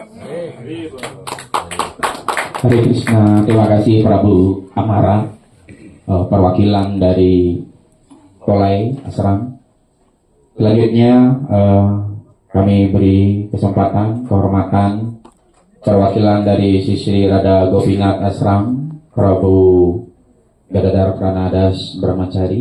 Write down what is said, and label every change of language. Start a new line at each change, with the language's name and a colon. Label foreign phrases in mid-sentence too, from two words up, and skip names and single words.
Indonesian: Hare Krishna. Terima kasih Prabu Amara, perwakilan dari Tolai Asram. Selanjutnya kami beri kesempatan, kehormatan perwakilan dari Sri Radha Gopinath Asram, Prabu Gadadhar Pranadas Brahmachari.